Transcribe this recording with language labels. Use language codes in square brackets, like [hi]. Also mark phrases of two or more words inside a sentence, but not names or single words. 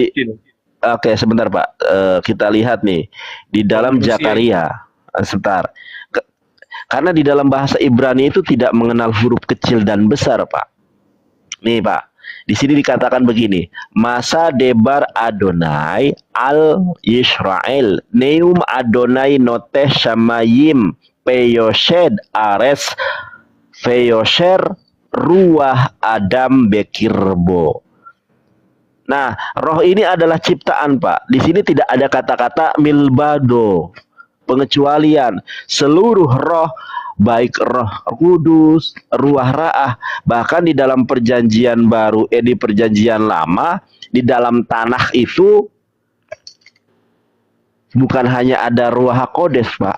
[id] kecil. oke sebentar Pak. Kita lihat nih di Roh dalam manusia itu. Zakaria. Sebentar. Karena di dalam bahasa Ibrani itu tidak mengenal huruf kecil dan besar, Pak. Nih, Pak. Di sini dikatakan begini, [he] משא דבר אדוני על ישראל נאם אדוני נוטה שמים ויוסד ארץ ויוצר רוח אדם בקרבו. [id] Nah, roh ini adalah ciptaan, Pak. Di sini tidak ada kata-kata milbado, pengecualian. Seluruh roh, baik roh kudus, [he] רוח רעה, [id] bahkan di dalam perjanjian baru, di perjanjian lama, di dalam tanah itu, bukan hanya ada [he] רוח קודש, [id] Pak.